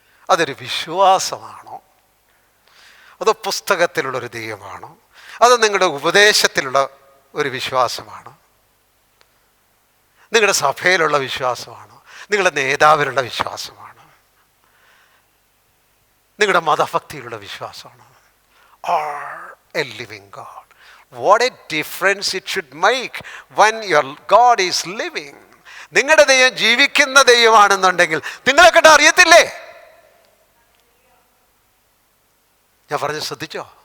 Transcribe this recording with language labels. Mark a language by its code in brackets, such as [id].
[ml] അതൊരു വിശ്വാസമാണോ? അതോ പുസ്തകത്തിലുള്ളൊരു ദൈവമാണോ? അതോ നിങ്ങളുടെ ഉപദേശത്തിലുള്ള ഒരു വിശ്വാസമാണോ? നിങ്ങളുടെ സഭയിലുള്ള വിശ്വാസമാണോ? നിങ്ങളുടെ നേതാവിലുള്ള വിശ്വാസമാണോ? നിങ്ങളുടെ മതഭക്തിയിലുള്ള വിശ്വാസമാണോ? [en] Or a living God? What a difference it should make when your God is living. [ml] നിങ്ങളുടെ ദൈവം ജീവിക്കുന്ന ദൈവമാണെന്നുണ്ടെങ്കിൽ നിങ്ങളെ കണ്ട് അറിയത്തില്ലേ? ഞാൻ പറഞ്ഞ് ശ്രദ്ധിച്ചോ?